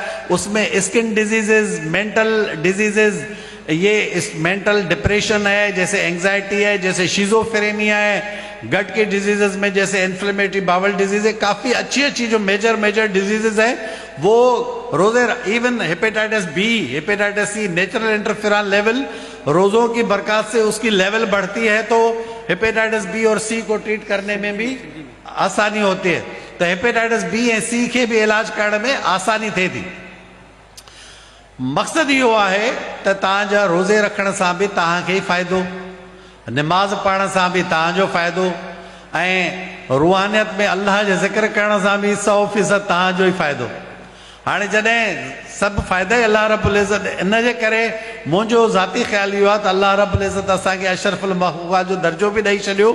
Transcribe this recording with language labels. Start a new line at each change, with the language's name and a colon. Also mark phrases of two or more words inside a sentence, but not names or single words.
Urdu: اس میں
English: skin diseases, mental diseases,
Urdu: یہ
English: mental depression
Urdu: ہے، جیسے اینگزائٹی ہے، جیسے شیزوفرینیا ہے، گٹ کے ڈیزیزز میں جیسے
English: inflammatory bowel disease
Urdu: ہے، کافی اچھی جو
English: major diseases
Urdu: ہیں وہ روزے،
English: even hepatitis B, hepatitis C, natural interferon level
Urdu: روزوں کی برکات سے اس کی لیول بڑھتی ہے تو
English: hepatitis B
Urdu: اور سی کو ٹریٹ کرنے میں بھی آسانی ہوتی ہے. تو
English: hepatitis B
Urdu: ऐं सी کے بھی علاج کرنے
Sindhi: में आसानी थिए थी. मक़सदु इहो आहे त तव्हांजा रोज़े रखण सां बि तव्हांखे ई फ़ाइदो, नमाज़ पढ़ण सां बि तव्हांजो फ़ाइदो ऐं रूहानियत में अल्लाह जो ज़िक्र करण सां बि 100% तव्हांजो ई फ़ाइदो. हाणे जॾहिं सभु फ़ाइदा ई अल्लाह रब्बुल इज़्ज़त, इन जे करे मुंहिंजो ज़ाती ख़्यालु इहो आहे त अल्लाह रब्बुल इज़्ज़त असांखे अशरफुल मख़लूक़ात जो दर्जो बि ॾेई छॾियो.